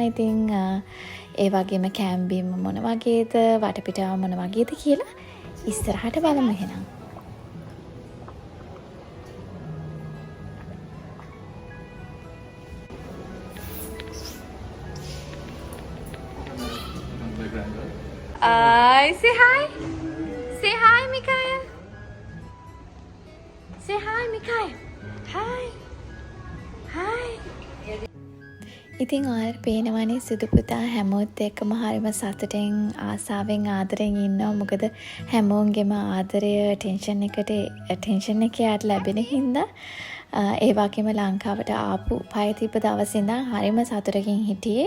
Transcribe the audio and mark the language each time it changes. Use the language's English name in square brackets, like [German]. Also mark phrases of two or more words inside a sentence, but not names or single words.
[Sinhala] ඉතින් ඒ වගේම කැම්බිම මොන වගේද, වටපිටාව මොන වගේද කියලා ඉස්සරහට බලමු එහෙනම්. [English] Say hi. Say hi, Mikael. Say hi, Mikael. Hi. Hi. [Sinhala] ඉතින් ඔයාලට පේනවනේ සුදු පුතා හැමෝත් එක්කම හරිම සතුටෙන් ආසාවෙන් ආදරෙන් ඉන්නවා. මොකද හැමෝන්ගේම ආදරය ටෙන්ෂන් එක යාට ලැබෙන හින්දා ඒ වගේම ලංකාවට ආපු පය තිබ්බ දවසේ ඉඳන් හරිම සතුටකින් හිටියේ.